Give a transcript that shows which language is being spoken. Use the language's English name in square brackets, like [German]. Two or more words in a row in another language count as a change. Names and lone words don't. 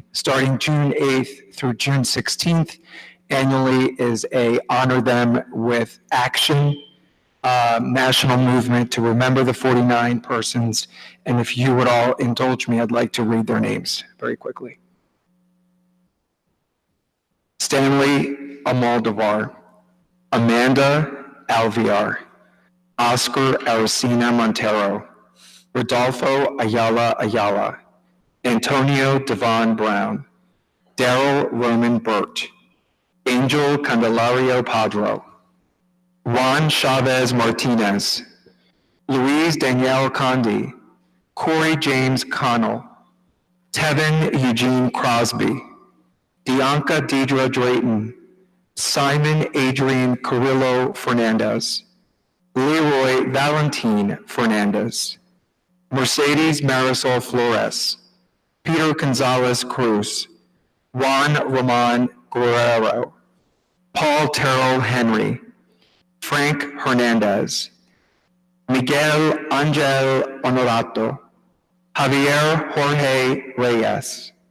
[English] Starting June 8th through June 16th, annually is a Honor Them with Action national movement to remember the 49 persons. And if you would all indulge me, I'd like to read their names very quickly. Stanley Amaldavar, Amanda Alviar, Oscar Aracena Montero, Rodolfo Ayala, Antonio Devon Brown, Daryl Roman Burt, Angel Candelario Padro, Juan Chavez Martinez, Louise Danielle Condi, Corey James Connell, Tevin Eugene Crosby, Bianca Deidre Drayton, Simon Adrian Carrillo Fernandez, Leroy Valentin Fernandez, Mercedes Marisol Flores, Peter Gonzalez Cruz, Juan Roman Guerrero, Paul Terrell Henry, Frank Hernandez, Miguel Angel Honorato, Javier Jorge Reyes,